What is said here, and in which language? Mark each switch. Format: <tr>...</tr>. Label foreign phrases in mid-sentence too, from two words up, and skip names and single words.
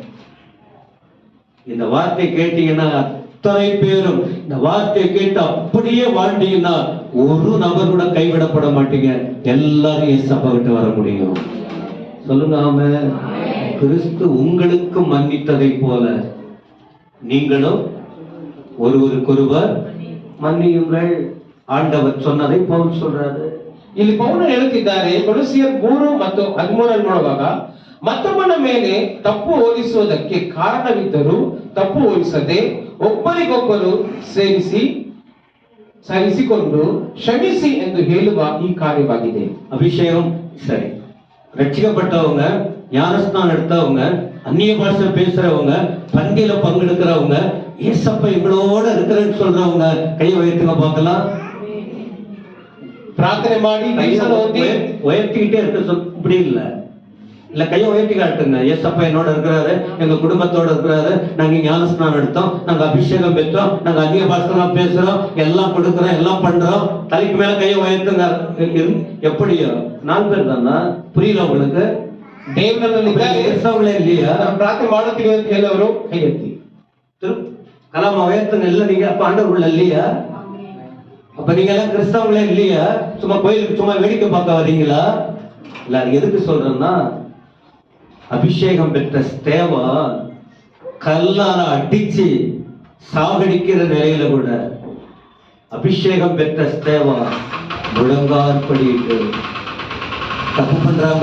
<ta>இந்த வார்த்தை கேட்டீங்கன்னா அத்தனை பேரும் இந்த வார்த்தையை கேட்டு அப்படியே வாழ்ந்தீங்கன்னா ஒரு நபர் கூட கைவிடப்பட மாட்டீங்க. எல்லாரும் இயேசப்பா விட்டு வர முடியும். சொல்லுங்க ஆமென். கிறிஸ்து உங்களுக்கு மன்னித்ததை போல நீங்களும் ஒருவருக்கொருவர் மன்னியுங்கள். ஆண்டவர் சொன்னதை பவுல் சொல்றாரு.</ta> <kn>ಇಲ್ಲಿ ಪೌಲನು ಹೇಳುತ್ತಿದ್ದಾರೆ, ಕೊಲೊಸ್ಸಿಯರ್ 3:13 ನೋಡುವಾಗ, ಮತ್ತೊಬ್ಬನ ಮೇಲೆ ತಪ್ಪು ಹೋಲಿಸುವುದಕ್ಕೆ ಕಾರಣವಿದ್ದರೂ ತಪ್ಪು ಹೋಲಿಸದೆ ಒಬ್ಬರಿಗೊಬ್ಬರು ಸಹಿಸಿಕೊಂಡು ಕ್ಷಮಿಸಿ ಎಂದು ಹೇಳುವ ಈ ಕಾರ್ಯವಾಗಿದೆ.</kn> <ta>அபிஷேகம் சரி, ரட்சிக்கப்பட்டவங்க, ஞானஸ்நானம் எடுத்தவங்க, அந்நிய பாஷை பேசுறவங்க, பந்தியில பங்கெடுக்கிறவங்க, ஏசப்பா இவங்களோட இருக்கிறேன்னு சொல்றவங்க கையை உயர்த்துங்க பார்க்கலாம்.</ta> <kn>பிரார்த்தனை ಮಾಡಿ</kn> <ta>உயர்த்திக்கிட்டே இருக்க இப்படி இல்ல கையை உயர்த்தி காட்டுங்க. ஏசப்பா என்னோட இருக்கிறாரு, எங்க குடும்பத்தோட இருக்கிறாரு, நாங்க ஞானஸ்நானம் எடுத்தோம், நாங்க அபிஷேகம் பெற்றோம், நாங்க அந்நிய பாஷைலாம் பேசுறோம், எல்லாம் கொடுக்கிறோம், எல்லாம் பண்றோம். தலைக்கு மேல கையை உயர்த்துங்க. எப்படியோ 4 பேர் தானா? புரியல உங்களுக்கு?</ta> <kn>ದೇವರಲ್ಲಿ</kn> <ta>கிறிஸ்தவங்களே இல்லையா?</ta> <kn>ಪ್ರಾರ್ಥನೆ ಮಾಡುತ್ತೀವಿ ಅಂತ ಹೇಳೋರು ಕೈ ಎತ್ತಿ</kn> <ta>கலாம உயர்த்துங்க. இல்ல நீங்க அப்ப ஆண்டவர்கள் இல்லையா? அப்ப நீங்க எல்லாம் கிறிஸ்தவங்களே இல்லையா? சும்மா கோயிலுக்கு சும்மா வேடிக்கை பார்க்க வரீங்களா? இல்ல எதுக்கு சொல்றேன்னா, அபிஷேகம் பெற்ற ஸ்தேவான் கல்லால அடிச்சு சாகடிக்கிற நிலையில கூட அபிஷேகம் பெற்ற ஸ்தேவான் முழங்காற்படிட்டு தப்பு பண்றாங்க.</ta>